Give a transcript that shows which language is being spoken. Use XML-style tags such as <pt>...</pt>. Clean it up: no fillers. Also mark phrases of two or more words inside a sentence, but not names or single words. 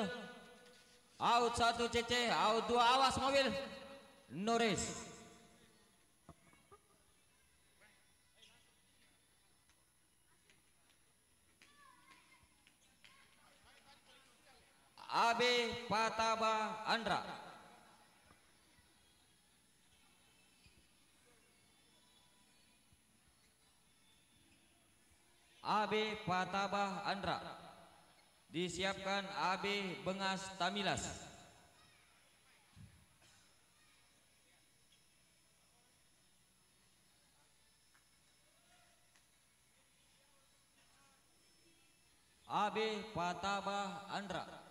<en>Out 1 CC, out 2,</en> <id>awas mobil.</id> <en>No race.</en> <id>AB Pataba Andra. AB Pataba Andra. Disiapkan AB Bengas Tamilas. AB Pataba Andra.</id>